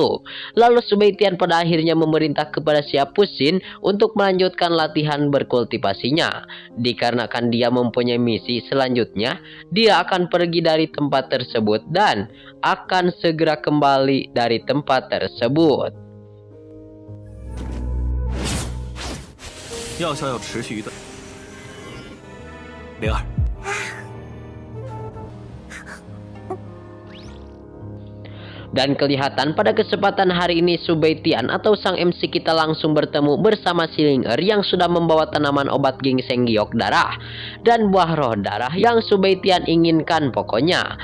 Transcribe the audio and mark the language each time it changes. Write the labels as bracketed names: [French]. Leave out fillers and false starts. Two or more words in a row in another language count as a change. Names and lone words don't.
[Indonesian] Lalu Subaitian pada akhirnya memerintah kepada si Apusin untuk melanjutkan latihan berkultivasinya. Dikarenakan dia mempunyai misi selanjutnya, dia akan pergi dari tempat tersebut dan akan segera kembali dari tempat tersebut. [Chinese] 药效要持续一段。灵儿， [Indonesian] Dan kelihatan pada kesempatan hari ini Subaitian atau sang MC kita langsung bertemu bersama si Ling Er yang sudah membawa tanaman obat ginseng giok darah dan buah roh darah yang Subaitian inginkan pokoknya.